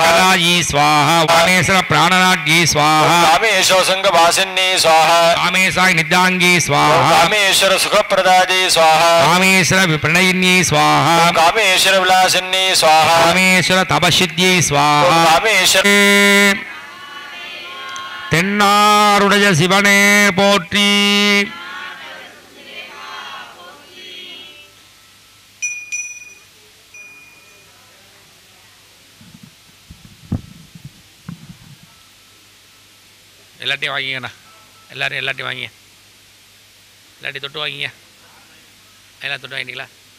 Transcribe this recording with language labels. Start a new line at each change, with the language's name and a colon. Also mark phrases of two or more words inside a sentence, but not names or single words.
Sanskrit: सकलायी स्वाहा कामेश्वर प्राणनाट्ये स्वाहा कामेश्वर संग वासिनी स्वाहा कामेशाय निद्यांगी स्वाहा कामेश्वर सुखप्रदाजी स्वाहा कामेश्वर विप्रणयिन्ये स्वाहा कामेश्वर विलासिनी स्वाहा कामेश्वर तपसिद्ध्यै स्वाहा कामेश्वर
Tamil: தென்னாருடைய சிவனே போற்றி எல்லாத்தையும் வாங்கிங்கண்ணா எல்லாத்தையும் வாங்கிங்க எல்லாத்தையும் தொட்டு வாங்கிங்க எல்லாம் தொட்டு வாங்கிட்டீங்களா